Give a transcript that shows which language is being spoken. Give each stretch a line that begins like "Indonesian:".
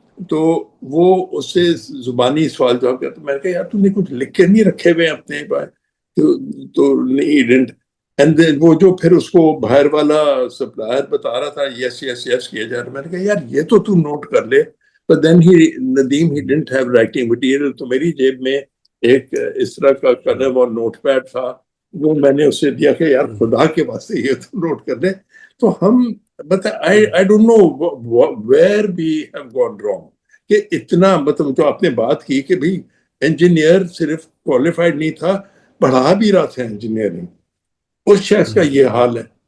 Urdu: تو وہ اس سے زبانی سوال جواب کیا، تو میں نے کہا یار تم نے کچھ لکھ کے نہیں رکھے ہوئے اپنے پاس؟ تو نہیں. اینڈ وہ جو پھر اس کو باہر والا سپلائر بتا رہا تھا یس یس یس کیا جا رہا. میں نے کہا یار یہ تو نوٹ کر لے.
English: But then Nadeem he didn't have writing material.
Urdu: تو میری جیب میں ایک اس طرح کا قلم اور نوٹ پیڈ تھا، وہ میں نے اسے دیا کہ یار خدا کے واسطے یہ تو نوٹ کر لے. تو ہم
English: I don't know where we have gone wrong
Urdu: کہ اتنا مطلب جو آپ نے بات کی کہ بھئی انجینئر صرف کوالیفائڈ نہیں تھا، پڑھا بھی رہا تھا انجینئرنگ، اس شخص کا یہ حال ہے.